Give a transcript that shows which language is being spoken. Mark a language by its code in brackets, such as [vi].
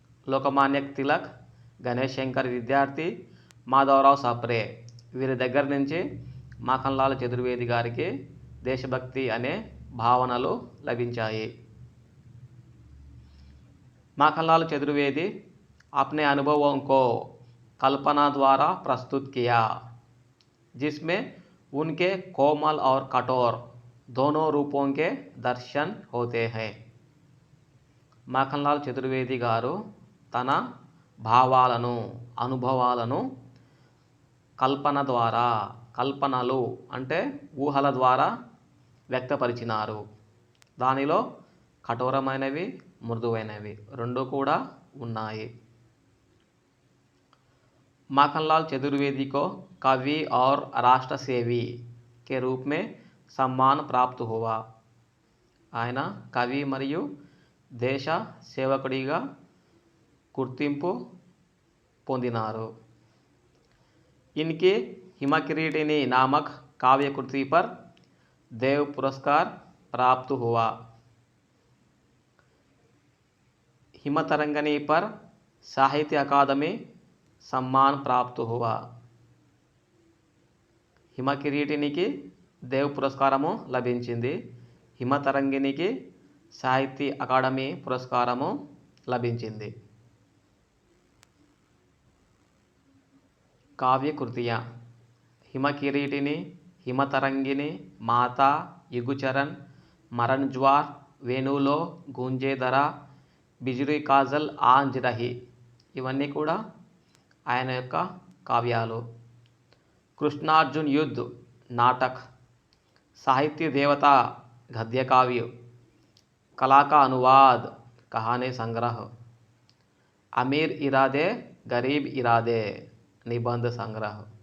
[te] లోకమాన్య తిలక్, గణేష్ శంకర్ విద్యార్థి, మాధవరావు సప్రే వీరి దగ్గర నుంచి మాఖన్లాల్ చతుర్వేది గారికి దేశభక్తి అనే భావనలు లభించాయి. [hi] माखनलाल चतुर्वेदी अपने अनुभवों को कल्पना द्वारा प्रस्तुत किया, जिसमें उनके कोमल और कठोर दोनों रूपों के दर्शन होते हैं. [te] మాఖన్లాల్ చతుర్వేది గారు తన భావాలను, అనుభవాలను కల్పనలు అంటే ఊహల ద్వారా వ్యక్తపరిచినారు. దానిలో కఠోరమైనవి, మృదువైనవి రెండు కూడా ఉన్నాయి. [hi] माखनलाल चतुर्वेदी को कवि और राष्ट्र सेवी के रूप में सम्मान प्राप्त हुआ. [te] ఆయన కవి మరియు దేశ సేవకుడిగా గుర్తింపు పొందినారు. [hi] इनकी हिमकिरीटिनी नामक काव्य कृति पर देव पुरस्कार प्राप्त हुआ. हिमतरंगिणी पर साहित्य अकादमी सम्मान प्राप्त हुआ. [te] హిమకిరీటినికి దేవ్ పురస్కారము లభించింది. హిమతరంగిణికి సాహిత్య అకాడమీ పురస్కారము లభించింది. కావ్య కృతియా హిమకిరీటిని, హిమతరంగిణి, మాతా, యుగుచరణ్, మరణ్ జ్వార్, వేణులో గుంజేధర, బిజురీ కాజల్ ఆంజ్ రహి ఇవన్నీ కూడా ఆయన యొక్క కావ్యాలు. [hi] కృష్ణార్జున్ యుద్ధ్ నాటక్, సాహిత్య దేవత गद्य काव्य, कला का अनुवाद कहानी संग्रह, अमीर इरादे गरीब इरादे निबंध संग्रह.